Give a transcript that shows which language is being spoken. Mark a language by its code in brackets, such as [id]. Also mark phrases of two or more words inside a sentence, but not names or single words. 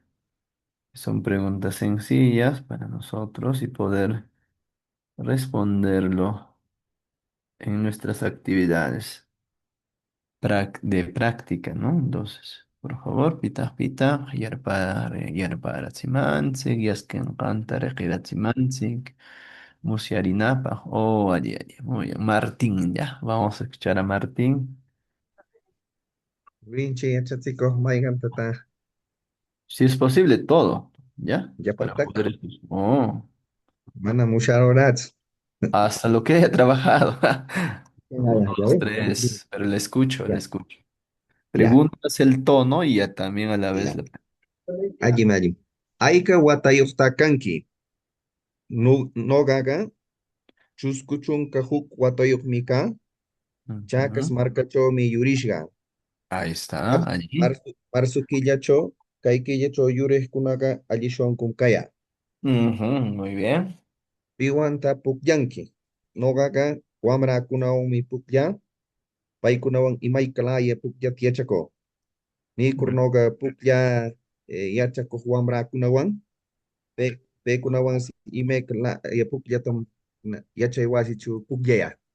[es] Son preguntas sencillas para nosotros y poder responderlo en nuestras actividades. de práctica, ¿no? Entonces, por favor, [qu] pitaq, yarparatsimanchik, yaskinqanta riqiratsimanchik, musyarinapaq. [es] Oh, allí, allí. Muy bien. Martín, ya. Vamos a escuchar a Martín. [qu] Rinche yachatsikoq mayqantata [es] Si es posible, todo, ¿ya? Para [qu] yapasqa [es] poder. Oh, [qu] mana musharoratsu. [es] hasta lo que haya trabajado. Uno, Ya dos, ves, ya me tres. Pero le escucho, le ya, escucho. ya. Preguntas el tono y ya también a la vez Ya. la. Allí, allí. [qu] Ayka watayuqta kanki. Nogaga chusku chunka huk watayuqmi chakas Ujú. markachawmi yurishqa. [es] Ahí está, allí. [qu] Marzo killachaw kay killachaw yuriqkunaqa allishwankum kaya. [es] Ujú, muy bien. [qu] Piwanta pukllanki. Nogaqa wamrakunawanmi puklla. Paykunawan imaykalaya pukllata yachakuu. Nikurnoqa puklla yachakuq wamrakunawan pe paykunawan imaykala pukllatam yachay wasichaw pukllaya.